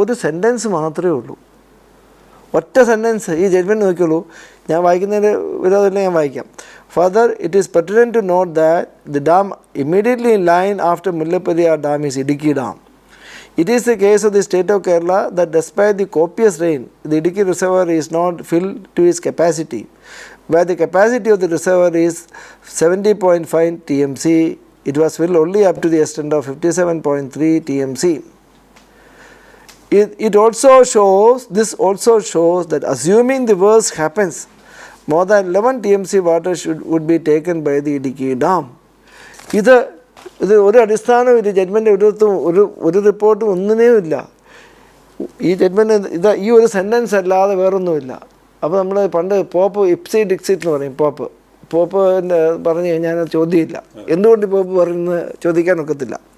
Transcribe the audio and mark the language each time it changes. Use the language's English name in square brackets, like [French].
[Malayalam] ഒരു സെൻറ്റൻസ് മാത്രമേ ഉള്ളൂ, ഒറ്റ സെൻറ്റൻസ്. ഈ ജഡ്ജ്മെൻറ്റ് നോക്കിയുള്ളൂ. ഞാൻ വായിക്കുന്നതിന് വിരോധമില്ല, ഞാൻ വായിക്കാം. [English] Further it is pertinent to note that the dam immediately in line after Mullaperiyar dam is Idukki dam. It is the case of the state of Kerala that despite the copious rain, the Idukki reservoir is not filled to its capacity, where the capacity of the reservoir is 70.5 TMC. It was filled only up to the extent of 57.3 TMC. This also shows that assuming the worst happens, more than 11 TMC water would be taken by the Idukki dam. [Malayalam] ഇത് ഒരു അടിസ്ഥാനവും ഇത് judgement ഒരു റിപ്പോർട്ടും ഒന്നിനെയും ഇല്ല. [English] ഈ ജഡ്ജ്മെൻറ്റ് ഈ ഒരു സെൻറ്റൻസ് അല്ലാതെ [Malayalam] വേറൊന്നുമില്ല. അപ്പോൾ നമ്മൾ പണ്ട് പോപ്പ് ഇപ്സി ഡിക്സിറ്റ് എന്ന് പറയും. പോപ്പിൻ്റെ പറഞ്ഞു കഴിഞ്ഞാൽ ചോദ്യമില്ല. എന്തുകൊണ്ട് പോപ്പ് പറയുന്നത് ചോദിക്കാനൊക്കത്തില്ല.